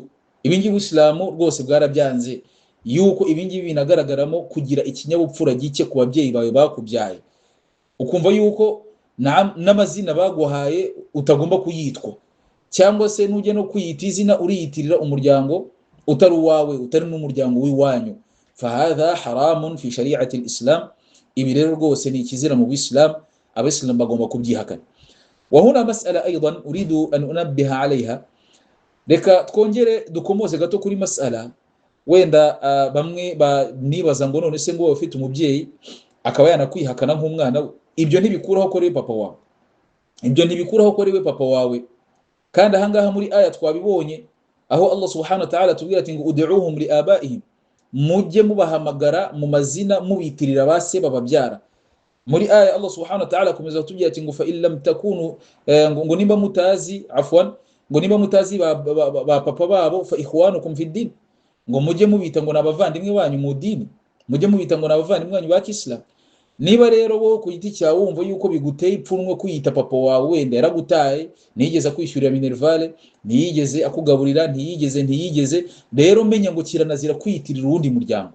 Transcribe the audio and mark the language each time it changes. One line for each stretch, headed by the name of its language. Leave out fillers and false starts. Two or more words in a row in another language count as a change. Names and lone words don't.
Kinyarwanda: Ibi ngibi ubuislamu rwose bwarabyanze, yuko ibi ngibi binagaragaramo kugira ikinyabupfura gike ku babyeyi bawe bakubyaye, ukumva yuko n'amazina baguhaye utagomba kuyitwa, cyangwa se nujya no kwiyita izina uriyitirira umuryango utari uwawe, utari n'umuryango w'iwanyu.
Arabic: فهذا حرام في شريعة الإسلام.
Kinyarwanda: Ibi rero rwose ni ikizira mu Islam, abayisilamu bagomba kubyihakana.
Arabic: وهنا مسألة أيضا أريد أن أنبه عليها.
Kinyarwanda: Reka twongere dukomoze gato kuri mas'ala wenda bamwe nibaza ngo none se ngo ufite umubyeyi akaba yanakwihakana nk'umwana we, ibyo ntibikuraho ko ari papa wawe, ibyo ntibikuraho ko ari papa wawe. Kandi ahangaha muri aya twabibonye aho
Arabic: الله سبحانه وتعالى
Kinyarwanda: tubwira ati ngo
Arabic: ادعوهم لآبائهم,
Kinyarwanda: mujye mubahamagara mu mazina mubitirira base bababyara. Muri aya
Arabic: الله سبحانه وتعالى
Kinyarwanda: akomeza kutubwira ati ngo
Arabic: فإن لم تكونوا,
Kinyarwanda: ngo nimba mutazi ngo nimba mutazi ba papa babo,
Arabic: فإخوانكم في الدين,
Kinyarwanda: ngo mujye mubita ngo nabavandimwe banyu mu dini, mujye mubita ngo nabavandimwe banyu ba Islam. Niba rero wo ku giti cyawe wumva yuko biguteye ipfunwe kwiyita papa wawe, wenda yaragutaye, ntiyigeze akwishyurira minervale, ntiyigeze akugaburira, ntiyigeze, rero menya ngo kiranazira kwiyitirira uwundi muryango.